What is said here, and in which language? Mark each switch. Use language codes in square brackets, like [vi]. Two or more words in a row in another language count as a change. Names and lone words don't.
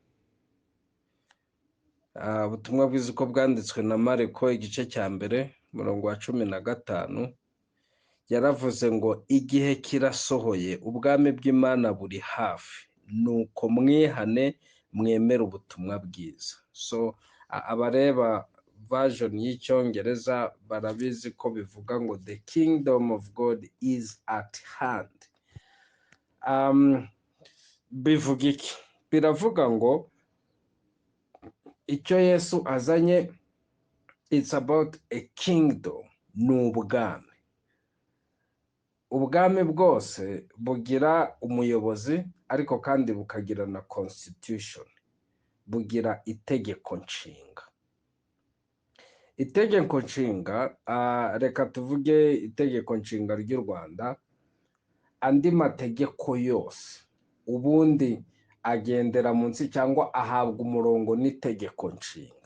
[rw] Ubutumwa bwiza uko bwanditswe na Mariko igice cya 1 umurongo wa 15, yaravuze ngo igihe kirasohoye, ubwami bw'Imana buri hafi, nuko mwihane mwemere ubutumwa bwiza. So abareba version y'icyongereza barabizi ko bivuga ngo [en] the kingdom of God is at hand. [rw] Bivuga iki? Biravuga ngo icyo Yesu azanye, [en] it's about a kingdom, [rw] ni ubwami. Ubwami bwose bugira umuyobozi, ariko kandi bukagira na constitution, bugira itegeko nshinga. Itegeko nshinga, reka tuvuge itegeko nshinga ry'u Rwanda, andi mategeko yose ubundi agendera munsi cyangwa ahabwa umurongo n'itegeko nshinga.